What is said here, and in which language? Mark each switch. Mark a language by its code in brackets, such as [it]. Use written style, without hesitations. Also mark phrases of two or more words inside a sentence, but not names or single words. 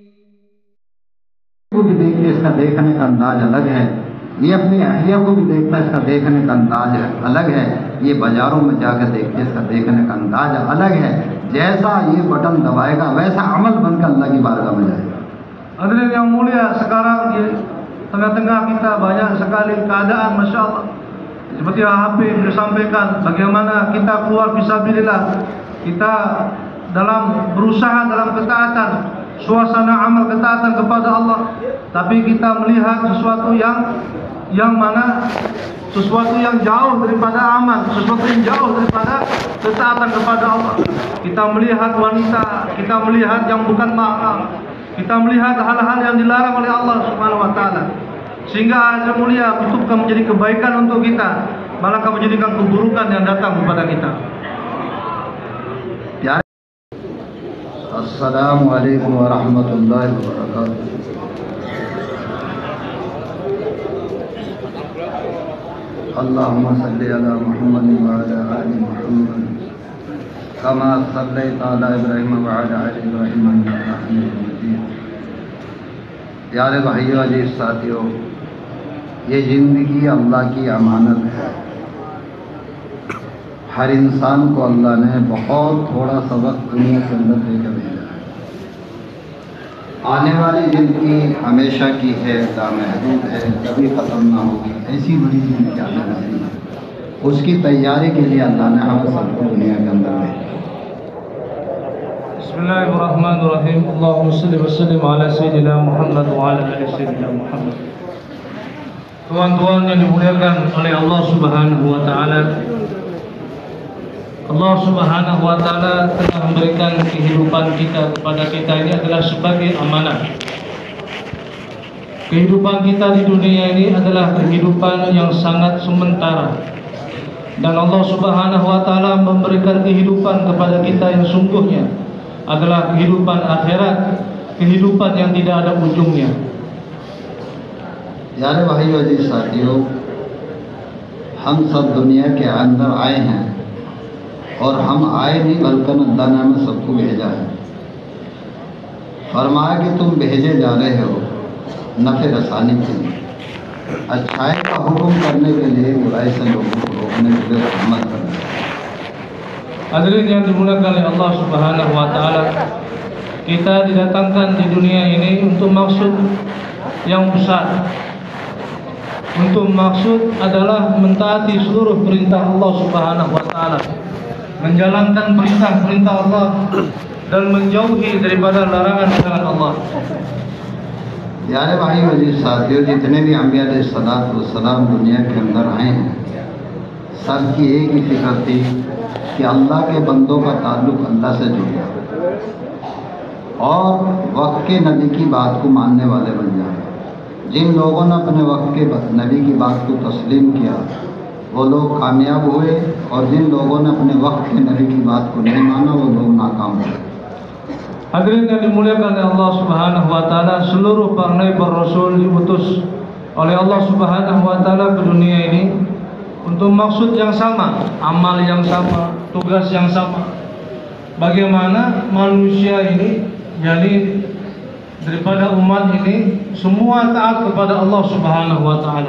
[ur] کو بھی دیکھیے، اس کا دیکھنے کا انداز الگ ہے. یہ اپنی اہلیہ کو بھی دیکھنا، اس کا دیکھنے کا انداز الگ ہے. یہ بازاروں میں جا کر دیکھیے، اس کا دیکھنے کا انداز الگ ہے. جیسا یہ بٹن دبائے گا ویسا عمل بن کر اللہ کی بارگاہ میں جائے گا. [ms] Hadirin yang mulia, sekarang di tengah-tengah kita banyak sekali keadaan, [ar] ما شاء الله. [ms] Seperti Habib disampaikan, bagaimana kita keluar fisabilillah, kita dalam berusaha dalam ketaatan, suasana amal ketaatan kepada Allah, tapi kita melihat sesuatu yang mana sesuatu yang jauh daripada aman, sesuatu yang jauh daripada ketaatan kepada Allah. Kita melihat wanita, kita melihat yang bukan mahram, kita melihat hal-hal yang dilarang oleh Allah [ar] سبحانه وتعالى. [ms] Sehingga yang mulia kutubkan menjadi kebaikan untuk kita, malah menjadikan keburukan yang datang kepada kita. [ar] السلام عليكم ورحمة الله وبركاته. اللهم صل على محمد وعلى آل محمد كما صليت على إبراهيم وعلى آل إبراهيم إنك حميد مجيد. [ur] پیارے بھائیوں، عزیز ساتھیوں، یہ زندگی اللہ کی امانت ہے. ہر انسان کو اللہ نے بہت تھوڑا سا وقت دنیا کے اندر دے کر بھیجا ہے. آنے والی زندگی ہمیشہ کی ہے، لامحدود ہے، کبھی ختم نہ ہوگی. ایسی بڑی زندگی آنے والی ہے، اس کی تیاری کے لیے اللہ نے ہمیں سب کو دنیا کے اندر بھیجا. [ar] بسم الله الرحمن الرحيم. اللهم صل وسلم على سيدنا محمد وعلى آل سيدنا محمد. [ms] Tuan-tuan yang dimuliakan oleh Allah [ar] سبحانه وتعالى, [ms] Allah [ar] سبحانه وتعالى [ms] telah memberikan kehidupan kita kepada kita ini adalah sebagai amanah. Kehidupan kita di dunia ini adalah kehidupan yang sangat sementara. Dan Allah [ar] سبحانه وتعالى [ms] memberikan kehidupan kepada kita yang sungguhnya adalah kehidupan akhirat, kehidupan yang tidak ada ujungnya. [ur] پیارے بھائیوں، عزیز ساتھیوں، ہم سب دنیا کے اندر آئے ہیں اور ہم آئے نہیں بلکہ اللہ نے ہمیں سب کو بھیجا ہے. فرمایا کہ تم بھیجے جا رہے ہو نفع رسانی کے لیے، اچھائی کا حکم کرنے کے لیے، برائی سے لوگوں کو روکنے کے لیے، رحمت کرنے کے لیے. [ms] Hadirin yang dimuliakan oleh Allah [ar] سبحانه وتعالى, [ms] kita didatangkan di dunia ini untuk maksud yang besar. Untuk maksud adalah mentaati seluruh perintah Allah [ar] سبحانه وتعالى, [ms] menjalankan perintah-perintah Allah dan menjauhi daripada larangan-larangan Allah. [ur] پیارے بھائیوں، عزیز ساتھیوں، جتنے بھی انبیاء علیہ السلام دنیا کے اندر آئے ہیں، سب کی ایک ہی فکر تھی کہ اللہ کے بندوں کا تعلق اللہ سے جڑ گیا اور وقت کے نبی کی بات کو ماننے والے بن جائے. جن لوگوں نے اپنے وقت کے نبی کی بات کو تسلیم کیا وہ لوگ کامیاب ہوئے، اور جن لوگوں نے اپنے وقت کے نبی کی بات کو نہیں مانا وہ لوگ ناکام ہوئے. [ms] Hadirin yang dimuliakan oleh Allah [ar] سبحانه وتعالى, [ms] seluruh para nabi dan rasul diutus oleh Allah [ar] سبحانه وتعالى [ms] ke dunia ini untuk maksud yang sama, amal yang sama, tugas yang sama. Bagaimana manusia ini, jadi daripada umat ini semua taat kepada Allah [ar] سبحانه وتعالى.